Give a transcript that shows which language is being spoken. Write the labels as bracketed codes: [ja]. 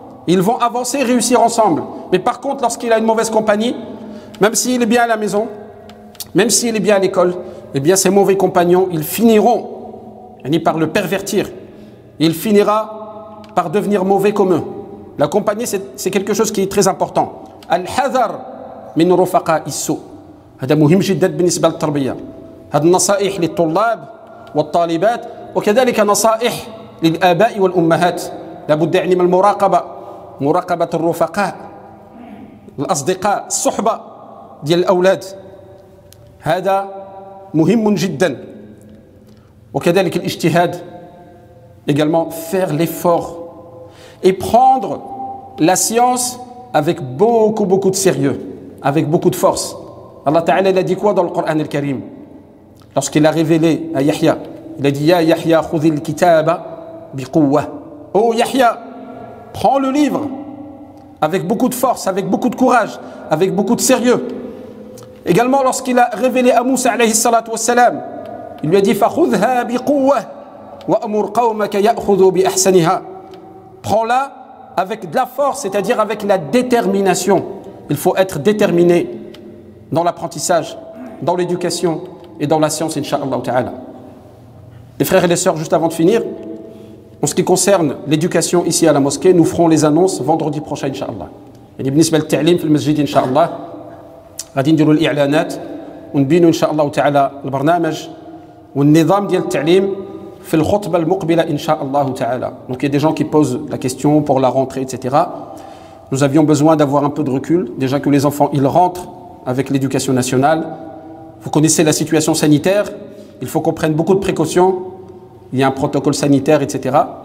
[fr] Ils vont avancer, réussir ensemble. Mais par contre, lorsqu'il a une mauvaise compagnie, même s'il est bien à la maison, même s'il est bien à l'école, eh bien ces mauvais compagnons, ils finiront par le pervertir. Il finira par devenir mauvais comme eux. La compagnie, c'est quelque chose qui est très important. [ar] Al-hadar min rufaqa issu. هذا مهم جدا بالنسبة للتربية. هذه النصائح للطلاب والطالبات وكذلك نصائح للآباء والأمهات. لابد يعني من المراقبة، مراقبة الرفقاء، الأصدقاء، الصحبة ديال الأولاد، هذا مهم جدا. وكذلك الاجتهاد [fr] également, faire l'effort et prendre la science avec beaucoup de sérieux, avec beaucoup de force. Allah Ta'ala, il a dit quoi dans le Coran al-Karim lorsqu'il a révélé à Yahya? Il a dit [ar] Ya Yahya khudhil kitaba biquwwa. [fr] Oh Yahya, prends le livre avec beaucoup de force, avec beaucoup de courage, avec beaucoup de sérieux. Également, lorsqu'il a révélé à Moussa alayhi salatu wassalam, il lui a dit [ar] Fakhudha biquwwa wa amur qawmaka ya'khudhu bi ahsaniha. [fr] Prends-la avec de la force, c'est-à-dire avec la détermination. Il faut être déterminé dans l'apprentissage, dans l'éducation et dans la science, incha'Allah ta'ala. Les frères et les sœurs, juste avant de finir, en ce qui concerne l'éducation ici à la mosquée, nous ferons les annonces vendredi prochain, incha'Allah. [ar] يعني بالنسبة للتعليم في المسجد إن شاء الله غادي نديروا الإعلانات ونبينوا إن شاء الله تعالى البرنامج والنظام ديال التعليم في الخطبة المقبلة إن شاء الله تعالى. [fr] Donc il y a des gens qui posent la question pour la rentrée, etc. Nous avions besoin d'avoir un peu de recul. Déjà que les enfants, ils rentrent avec l'éducation nationale. Vous connaissez la situation sanitaire. Il faut qu'on prenne beaucoup de précautions. Il y a un protocole sanitaire, etc.